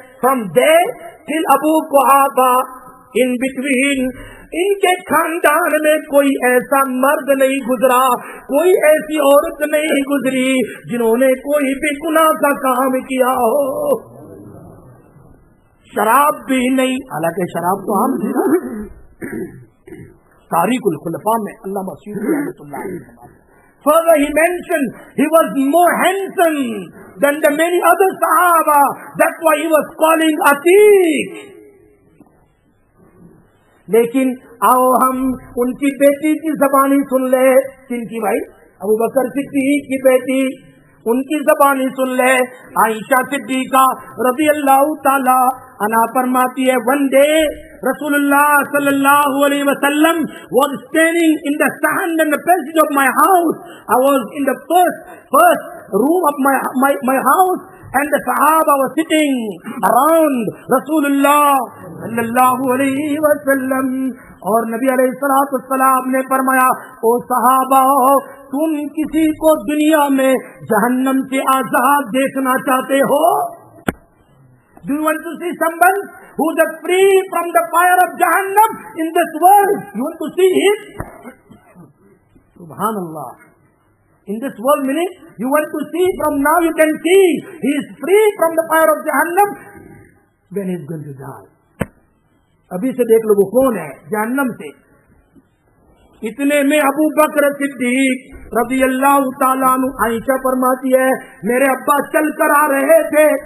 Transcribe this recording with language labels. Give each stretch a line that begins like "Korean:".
English: from there till
Urdu: Abu Quhafa,
English: in between
Urdu: in کے خاندان میں کوئی ایسا مرد نہیں گزرا, کوئی ایسی عورت نہیں گزری جنہوں نے کوئی بھی گناہ کا کام کیا ہو. شراب بھی نہیں, حالانکہ شراب تو عام تھی نا. تاریخ الخلفاء میں علامہ سیوطی رحمۃ اللہ علیہ.
English: Further he mentioned he was more handsome than the many other Sahaba. That's why he was calling Atiq.
Urdu: لیکن آؤ ہم ان کی بیٹی کی زبانی سن لے. کن کی بھائی؟ ابو بکر صدیق کی بیٹی, ان کی زبانی سن لے. عائشہ صدیقہ رضی اللہ تعالی عنہا فرماتی ہے,
English: one day
Urdu: رسول اللہ صلی اللہ علیہ وسلم
English: was standing in the stand in the passage of my house. I was in the first room of my house, and the Sahaba was sitting around Rasulullah sallallahu alayhi wa sallam.
Urdu: اور نبی علیہ الصلوۃ والسلام نے فرمایا, او صحابہ, تم کسی کو دنیا میں جہنم سے آزاد دیکھنا چاہتے ہو؟
English: Do you want to see someone who is free from the fire of Jahannam in this world? You want to see him? Subhanallah. In this world, meaning you want to see, from now you can see he is free from the fire of Jahannam when he is going to die.
Urdu: ابھی سے دیکھ لو وہ کون ہے جہنم سے. اتنے میں ابو بکر صدیق رضی اللہ تعالیٰ عنہ, عائشہ فرماتی ہے میرے ابا چل کر آ رہے تھے.